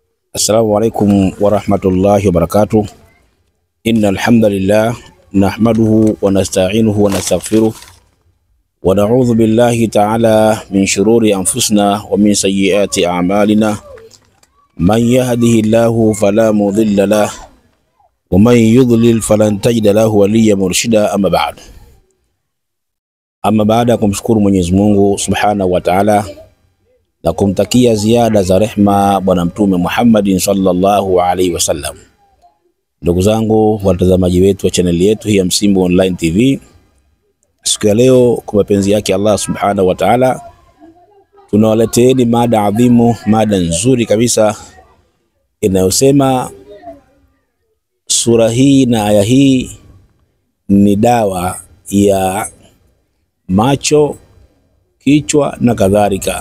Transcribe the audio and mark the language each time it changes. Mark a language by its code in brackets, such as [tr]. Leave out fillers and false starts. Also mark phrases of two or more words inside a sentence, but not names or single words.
[ar] السلام عليكم ورحمة الله وبركاته. إن الحمد لله نحمده ونستعينه ونستغفره ونعوذ بالله تعالى من شرور أنفسنا ومن سيئات أعمالنا. من يهده الله فلا مضل له ومن يضلل فلن تجد له وليا مرشدا. [sw] Amma baada kumshukuru Mwenyezi Mungu [ar] سبحانه وتعالى [sw] na kumtakia ziada za rehma bwana mtume Muhammadin [ar] صلى الله عليه وسلم. [sw] Ndugu zangu watazamaji wetu wa channel yetu hii ya Msimbo Online TV, siku ya leo kwa mapenzi yake Allah [ar] سبحانه وتعالى [sw] tunawaleteeni mada adhimu, mada nzuri kabisa inayosema sura hii na aya hii ni dawa ya macho, kichwa na kadhalika.